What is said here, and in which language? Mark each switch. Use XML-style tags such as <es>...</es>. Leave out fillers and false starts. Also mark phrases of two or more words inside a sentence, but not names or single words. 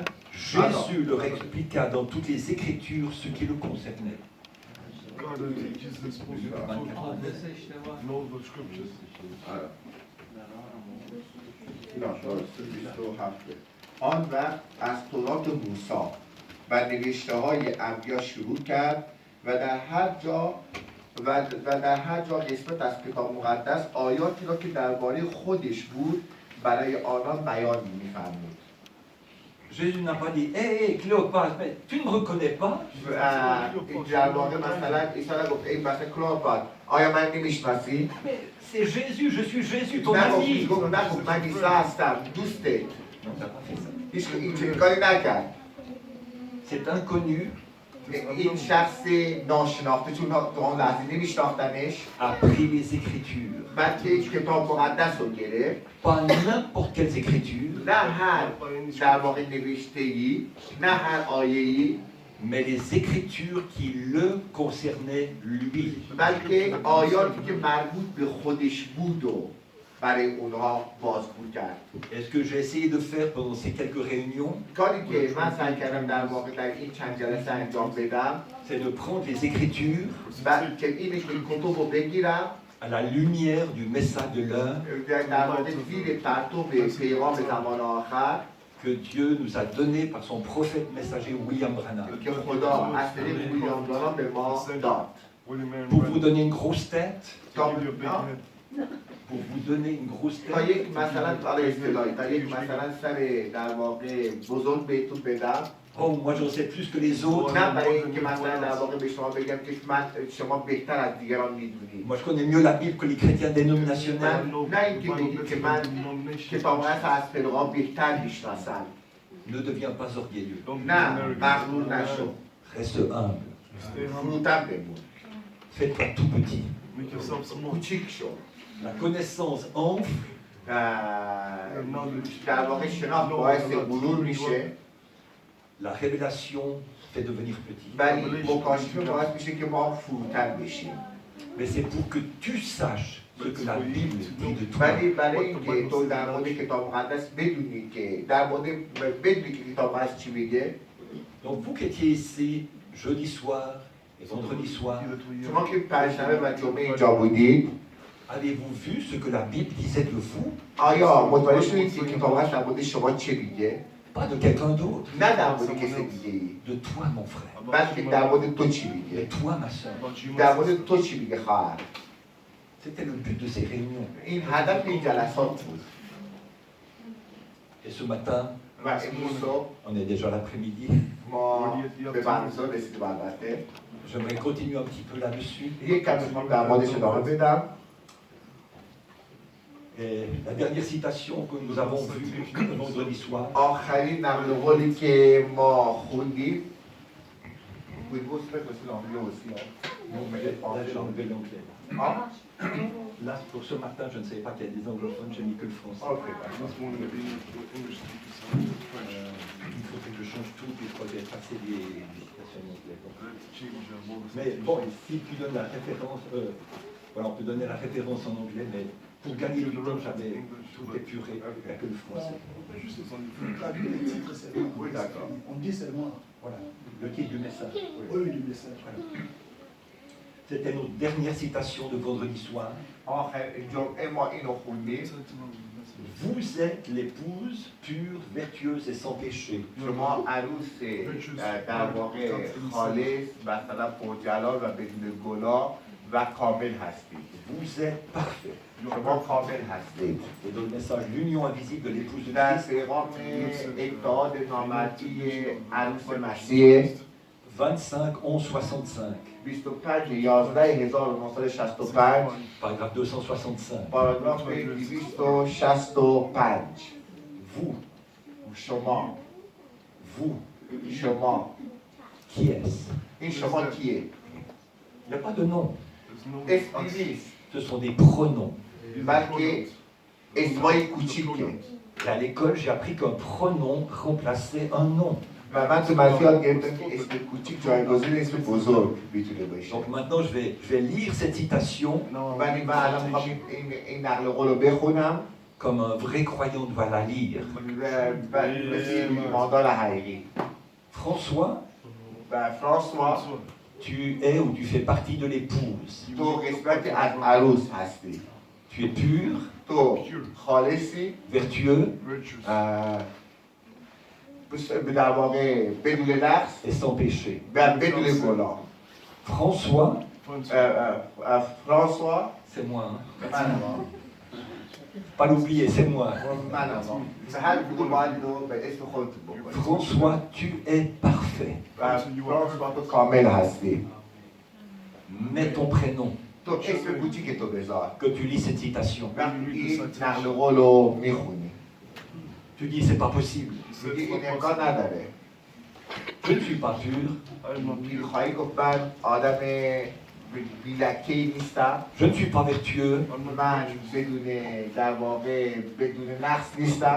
<fr>Jésus leur expliqua dans toutes les Écritures ce qui le concernait.</fr> <fa>آن وقت از تورات موسی و نوشته های انبیا شروع کرد و در هر جا قسمت از کتاب مقدس آیاتی را که درباره خودش بود برای آنان بیان می‌فرمود.</fa> <fr>Jésus n'a pas dit, hé, Cléopâtre, mais tu ne me reconnais pas?</fr> <fa>در واقع مثلا عیسی گفت ای مثلا کلئوپاتر آیا من نمی‌شناسی؟</fa> <fr>Mais c'est Jésus, je suis Jésus, ton</fr> <fa>نگفت</fa> <fr>ami.</fr> <fa>من عیسی هستم دوستت</fa> <fr>Non, il n'a pas fait ça.</fr> <fa>هیچ این کاری نکرد</fa> <fr>C'est inconnu,</fr> <fa>این شخص ناشناخته چون تو اون لحظه نمیشناختنش</fa> <fr>a pris les Écritures.</fr> <fa>بعد که هیچ کتاب مقدس رو گرفت</fa> <fr>Pas n'importe quelles Écritures,</fr> <fa>نه هر در واقع نوشته‌ای نه هر آیه‌ای</fa> <fr>mais les Écritures qui le concernaient lui.</fr> <fa>بلکه آیاتی که مربوط به خودش بود و برای اونها بازگو کرد</fa> <fr>Et ce que j'ai essayé de faire pendant ces quelques réunions,</fr> <fa>کاری که من سعی کردم در واقع در این چند جلسه انجام بدم</fa> <fr>c'est de prendre les Écritures</fr> <fa>بعد که اینه که کتب رو بگیرم</fa> <fr>à la lumière du message de l'un</fr> <fa>در واقع زیر پرتو پیغام زمان آخر</fa> <fr>que Dieu nous a donné par son prophète messager William Branham.</fr> <fa>که خدا از طریق ویلیام برانام به ما داد</fa> <fr>Pour vous donner une grosse tête,</fr> <fa>تا</fa> <fr>pour vous donner une grosse</fr> <fa>تا</fa> <fr>tête,</fr> <fa>یک مثلا تا یک مثلا سر در واقع بزرگ بهتون بدم</fa> <fr>oh, moi j'en sais plus que les autres.</fr> <fa>نه برای اینکه مثلا در واقع به شما بگم که شما بهتر از دیگران میدونید</fa> <fr>Moi je connais mieux la Bible que les chrétiens dénominationnels.</fr> <fa>نه اینکه بگید که من کتاب مقدس از پدرام بهتر میشناسم</fa> <fr>Ne deviens pas orgueilleux.</fr> <fa>نه مغرور نشو</fa> <fr>Reste humble.</fr> <fa>فروتن بمون</fa> <fr>Fais-toi tout petit.</fr> <fa>کوچیک شو</fa> <fr>La connaissance enfle,</fr> <fa>در واقع شناخت باعث غرور میشه</fa> <fr>la révélation fait devenir petit.</fr> <fa>ولی مکاشفه باعث میشه که ما فروتن بشیم</fa> <fr>Mais c'est pour que tu saches ce que la Bible dit de toi.</fr> <fa>ولی برای اینکه تو در مورد کتاب مقدس بدونی که در مورد بدونی که کتاب مقدس چی میگه</fa> <fr>Donc vous qui étiez ici jeudi soir et vendredi soir,</fr> <fa>شما که پنجشنبه و جمعه اینجا بودید</fa> <fr>avez-vous vu ce que la Bible disait de vous?</fr> <fa>آیا متوجه شدید که کتاب مقدس در مورد شما چه میگه</fa> <fr>Pas de quelqu'un d'autre.</fr> <fa>نه در مورد کسی دیگه ای،</fa> <fr>De toi, mon frère.</fr> <fa>بلکه در مورد تو چی</fa> <fr>De</fr> <fa>میگه،</fa> <fr>toi, ma soeur.</fr> <fa>در مورد تو چی میگه خواهر.</fa> <fr>C'était le but de ces réunions.</fr> <fa>این هدف این جلسات بود.</fa> <fr>Et ce matin,</fr> <fa>و امروز صبح</fa> <fr>on est déjà l'après-midi,</fr> <fa>ما به برنامه رسیدیم. البته</fa> <fr>j'aimerais continuer un petit peu là-dessus.</fr> <fa>یک کمی میخوام در موردش ادامه بدم.</fa> <fr>Et la dernière citation que nous avons vue le vendredi soir,</fr> <fa>آخرین نقل قولی که ما خوندیم</fa> <fr>là j'ai enlevé l'anglais. Là, pour ce matin, je ne savais pas qu'il y a des anglophones, j'ai mis que le français. Il faudrait que je change tout, puis il faudrait passer des citations en anglais. Mais bon, si tu donnes la référence, voilà, on peut donner la référence en anglais, mais pour gagner du temps, j'avais tout épuré, il n'y a que le français. Oui, d'accord. On dit seulement Voilà, le titre du message. oui du message. Voilà. C'était notre dernière citation de vendredi soir.</fr> <fa>آخرین جمعه ما اینو خوندیم.</fa> <fr>Vous êtes l'épouse pure, vertueuse et sans péché.</fr> <fa>شما عروس در واقع خالص مثلا پرجلال و بدون گناه و کامل هستید.</fa> <fr>Vous êtes parfait.</fr> <fa>شما کامل هستید.</fa> <fr>Et dans le message, l'union invisible de l'épouse de</fr> <fa>در</fa> <fr>Christ,</fr> <fa>پیغام اتحاد نامردی عروس مسیح</fa> <fr>25 11 65,</fr> <fa>25 11 1965</fa> <fr>paragraphe 265.</fr> <fa>پاراگراف 265</fa> <fr>Vous,</fr> <fa>شما</fa> <fr>qui est-ce?</fr> <fa>این شما کیه؟</fa> <fr>Il n'y a pas de nom.</fr> <fa>اسمی نیست</fa> <fr>Ce sont des pronoms.</fr> <fa>بلکه اسمای کوچیکه.</fa> <fr>Et à l'école, j'ai appris qu'un pronom remplaçait un nom.</fr> <fa>و من تو مدرسه یاد گرفتم که اسم کوچیک جایگزین اسم بزرگ میتونه باشه.</fa> <fr>Donc maintenant, je vais lire cette citation</fr> <fa>ولی من الان میخوام این نقل قول رو بخونم</fa> <fr>comme un vrai croyant doit la lire.</fr> <fa>و مثل یک ایماندار حقیقی.</fa> <fr>François,</fr> <fa>و فرانسوا</fa> <fr>tu es ou tu fais partie de l'épouse.</fr> <fa>تو قسمت از عروس هستی.</fa> <fr>Tu es pur,</fr> <fa>تو خالصی</fa> <fr>vertueux</fr> <fa>در واقع بدون نقص</fa> <fr>et sans péché.</fr> <fa>و بدون گناه.</fa> <fr>François,</fr> <fa>فرانسوا</fa> <fr>c'est moi. Hein?</fr> <fa>منم</fa> <fr>Pas l'oublier, c'est moi.</fr> <fa>منم هر کدوم باید رو به اسم خودتون بکنید.</fa> <fr>François, tu es parfait.</fr> <fa>و فرانسوا تو کامل هستی.</fa> <fr>Mets ton prénom,</fr> <fa>تو اسم کوچیک تو بذار.</fa> <fr>que tu lis cette citation.</fr> <fa>وقتی این نقل قول رو میخونی</fa> <fr>Tu dis, c'est pas possible.</fr> <fa>میگی این امکان نداره.</fa> <fr>Je ne suis pas pur,</fr> <fa>خواهی گفت من آدم بیلکه‌ای نیستم.</fa> <fr>je ne suis pas vertueux,</fr> <fa>من بدون در واقع بدون نقص نیستم.</fa>